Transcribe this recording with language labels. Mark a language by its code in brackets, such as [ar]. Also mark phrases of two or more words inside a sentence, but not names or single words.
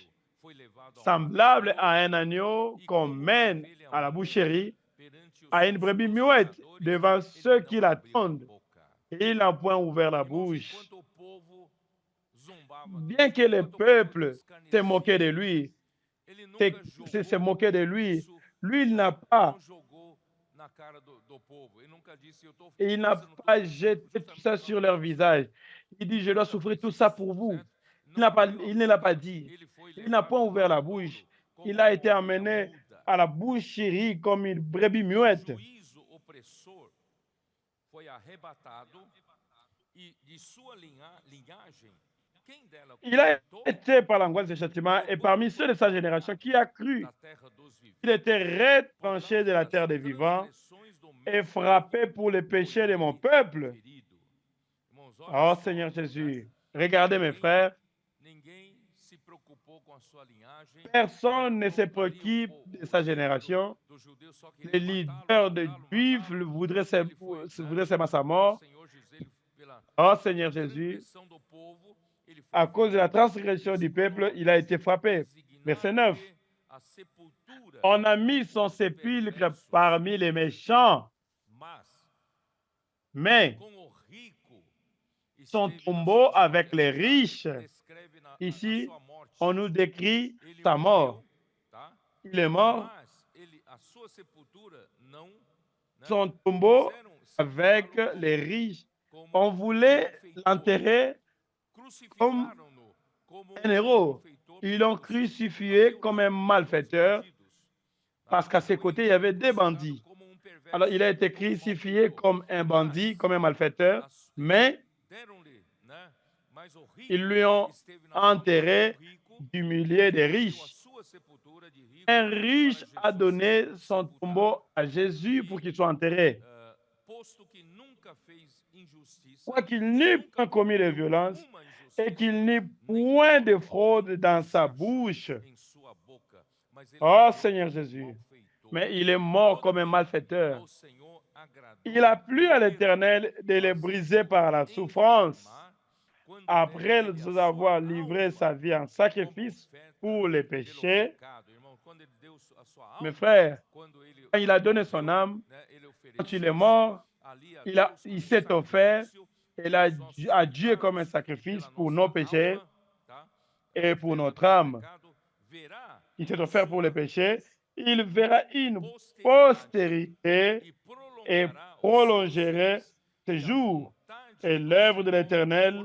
[fr] Semblable à un agneau qu'on mène à la boucherie, à une brebis muette devant ceux qui l'attendent. Il n'a point ouvert la bouche. Bien que le peuple s'est moqué de lui, lui, il n'a pas [pt] na cara do povo. Ele nunca disse, eu tô [fr] Et il n'a [pt] fazendo [fr] pas [pt] tudo isso [fr] jeté tout ça [pt] justamente [fr] sur [pt] por [fr] leur [pt] causa de [fr] visage. Il dit, je dois [pt] Nunca [fr] souffrir [pt] fez [fr] tout ça [pt] isso, [fr] pour vous. [pt] certo? Não abriu a [fr] Il ne l'a pas [pt] boca, [fr] dit. [pt] ele foi [fr] Il n'a point [pt] levado [fr] ouvert la [pt] ao [fr] bouche. [pt] matadouro [fr] Il [pt] como [fr] a [pt] uma [fr] été [pt] ovelha [fr] emmené [pt] muda. [fr] à la bouche chérie comme une brebis [pt] Do [fr] muette. [pt] juízo opressor foi arrebatado e de sua linhagem, quem dela [fr] Il a [pt] cogitou, [fr] été par l'angoisse des châtiments et [pt] jogou-o [fr] parmi ceux de sa [pt] fora [fr] génération qui a cru. [pt] da terra dos [fr] Il était [pt] viventes, por [fr] retranché de [pt] causa [fr] la [pt] das [fr] terre des vivants [pt] transgressões do [fr] et [pt] meu [fr] frappé [pt] povo, [fr] pour les [pt] foi [fr] péchés de mon [pt] ele [fr] peuple. [pt] ferido. Irmãos, olha [fr] Oh [pt] só, [fr] Seigneur [pt] né? [fr] Jésus, regardez mes frères, [pt] Ninguém se preocupou com a sua linhagem, né? [fr] personne ne se [pt] Ali [fr] préoccupe de sa [pt] líder [fr] génération. [pt] do judeu só [fr] Les [pt] queria [fr] leaders de Juifs voudraient seulement sa mort. [pt] Senhor Jesus, pela [fr] Oh [pt] causa [fr] Seigneur [pt] da [fr] Jésus, [pt] transgressão do povo, ele foi [fr] à cause de la [pt] ferido. [fr] transgression du [pt] Versículo [fr] peuple, [pt] 9, [fr] il a été frappé. Verset 9. [pt] designar-lhe a sepultura [fr] On a mis [pt] com [fr] son [pt] os [fr] sépulcre [pt] perversos, [fr] parmi les méchants, [pt] mas [fr] mais [pt] com o rico [fr] son [pt] esteve na [fr] tombeau [pt] sua [fr] avec [pt] morte. [fr] les [pt] Aqui já [fr] riches. [pt] descreve a [fr] Ici, [pt] sua morte. [fr] on nous décrit [pt] Ele [fr] sa mort. [pt] morreu, tá? [fr] Il est mort, [pt] Mas a sua sepultura não, né? [fr] son tombeau [pt] Quiseram [fr] avec [pt] sepultá-lo [fr] les riches. [pt] como [fr] On voulait [pt] malfeitor. [fr] l'enterrer comme [pt] Crucificaram-no como [fr] un héros. [pt] malfeitor [fr] Ils l'ont [pt] pelos [fr] crucifié comme un [pt] seus [fr] malfaiteur [pt] bandidos, tá? [fr] parce qu'à ses [pt] Foi [fr] côtés, il y avait des [pt] crucificado [fr] bandits. [pt] como perverso, [fr] Alors, il a été [pt] como [fr] crucifié [pt] malfeitor. [fr] comme un bandit, comme un malfaiteur, [pt] Eles [fr] mais [pt] deram-lhe, né? Mas o rico [fr] ils lui ont [pt] esteve na sua morte. [fr] enterré [pt] O rico [fr] du milieu des [pt] ofereceu a [fr] riches. [pt] sua sepultura de rico [fr] Un [pt] para [fr] riche a [pt] Jesus [fr] donné [pt] ser [fr] son [pt] sepultado. [fr] tombeau à Jésus pour qu'il soit enterré. [pt] Posto que nunca fez injustiça, [fr] Quoiqu'il n'eût [pt] nunca [fr] pas commis de [pt] cometeu [fr] violence [pt] uma [fr] et [pt] injustiça, [fr] qu'il n'eût [pt] nem [fr] point de [pt] tomou [fr] fraude [pt] alguém [fr] dans sa [pt] sarjo [fr] bouche. [pt] em sua boca, mas ele [fr] Oh [pt] morreu [fr] Seigneur [pt] como [fr] Jésus, [pt] malfeitor. [fr] mais il est mort comme un [pt] Todavia, [fr] malfaiteur. [pt] ao Senhor agradou [fr] Il a plu à [pt] ele [fr] l'Éternel de les briser par la souffrance [pt] encarnar, quando [fr] après [pt] der ele a sua [fr] avoir livré sa [pt] alma [fr] vie en [pt] como [fr] sacrifice [pt] oferta [fr] pour les [pt] pelo [fr] péchés. [pt] pecado. Irmão, quando ele deu a sua [fr] Mes [pt] alma, [fr] frères, [pt] quando ele [fr] quand il a donné son [pt] morreu, [fr] âme, [pt] né, ele [fr] quand il est [pt] ofereceu-se [fr] mort, [pt] ali a [fr] il [pt] Deus como [fr] il s'est offert [pt] sacrifício [fr] et à [pt] pelos nossos [fr] à Dieu comme un [pt] pecados e [fr] sacrifice [pt] pela [fr] pour [pt] nossa [fr] nos péchés [pt] alma, tá? A [fr] et pour [pt] oferta [fr] notre [pt] pelo [fr] âme. [pt] pecado, verá [fr] Il s'est [pt] a [fr] offert pour les [pt] sua [fr] péchés. Il verra une [pt] posteridade [fr] postérité [pt] e [fr] et [pt] prolongará os seus [fr] prolongerait [pt] dias, [fr] ses [pt] e a [fr] jours. [pt] vontade [fr] Et [pt] do [fr] l'œuvre de [pt] Senhor [fr] l'Éternel